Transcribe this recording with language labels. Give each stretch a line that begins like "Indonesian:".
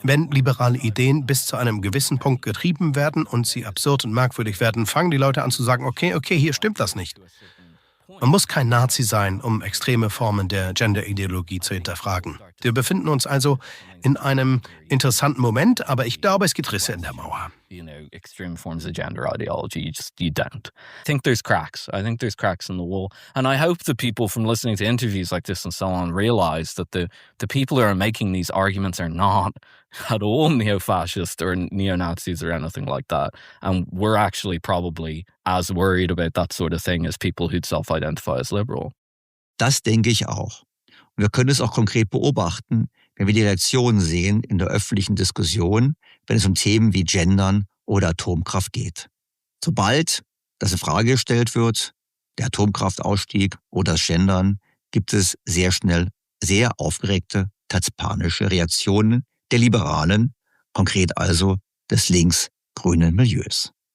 German: Wenn liberale Ideen bis zu einem gewissen Punkt getrieben werden und sie absurd und merkwürdig werden, fangen die Leute an zu sagen, okay, hier stimmt das nicht. Man muss kein Nazi sein, um extreme Formen der Gender-Ideologie zu hinterfragen. Wir befinden uns also in einem interessanten Moment, aber ich glaube, es gibt Risse in der Mauer.
English: Extreme forms of gender ideology, you don't. I think there's cracks. I think there's cracks in the wall. And I hope that people from listening to interviews like this and so on realize that the people who are making these arguments are not at all neo-fascist or neo-Nazis or anything like that. And we're actually probably as worried about that sort of thing as people who'd self-identify as liberal.
German: Das denke ich auch. Und wir können es auch konkret beobachten, wenn wir die Reaktionen sehen in der öffentlichen Diskussion, wenn es um Themen wie Gendern oder Atomkraft geht. Sobald das in Frage gestellt wird, der Atomkraftausstieg oder das Gendern, gibt es sehr schnell sehr aufgeregte, panische Reaktionen der Liberalen, konkret also des links-grünen Milieus.